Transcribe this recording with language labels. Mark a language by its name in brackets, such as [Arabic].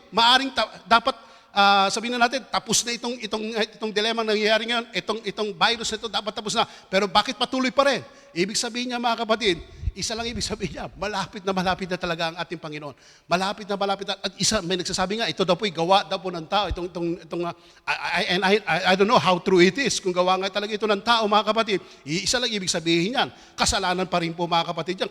[Filipino] Maaring dapat sabihin na natin, tapos na itong dilemma na nangyayari ngayon, itong virus na ito dapat tapos na. Pero bakit patuloy pa rin? Ibig sabihin niya, mga kapatid, isa lang ibig sabihin niya, malapit na talaga ang ating Panginoon. Malapit na. At may nagsasabi nga, ito daw po gawa daw po ng tao. [English] I don't know how true it is. [Filipino] Kung gawa nga talaga ito ng tao, mga kapatid, isa lang ibig sabihin yan. Kasalanan pa rin po, mga kapatid, yan.